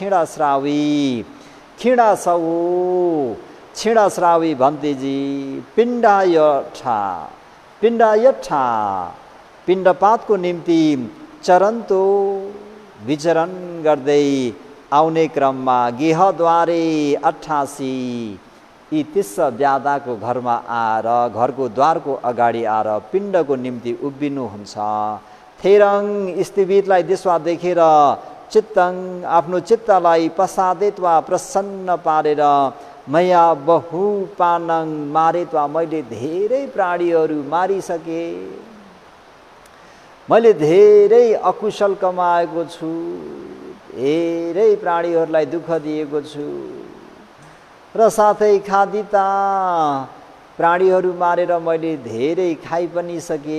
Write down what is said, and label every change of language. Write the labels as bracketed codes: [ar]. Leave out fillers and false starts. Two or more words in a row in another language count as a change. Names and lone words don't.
[ne] क्षीणाश्रावी भन्तेजी पिण्डायठा पिण्डपातको निम्ति चरन्तो विचरण गर्दै आउने क्रममा गेहद्वारे 88 यी त्यस व्याधाको घरमा आएर घरको द्वारको अगाडि आएर पिण्डको निम्ति उभिनुहुन्छ। थेरङ स्थिवितलाई त्यसमा देखेर चित्तङ आफ्नो चित्तलाई प्रसादित वा प्रसन्न पारेर [pi] मया बहु पानङ मारेत [ne] वा मैले धेरै प्राणीहरू मारिसके, मैले धेरै अकुशल कमाएको छु, धेरै प्राणीहरूलाई दुःख दिएको छु र साथै खादिता प्राणीहरू मारेर मैले धेरै खाइ पनि सके।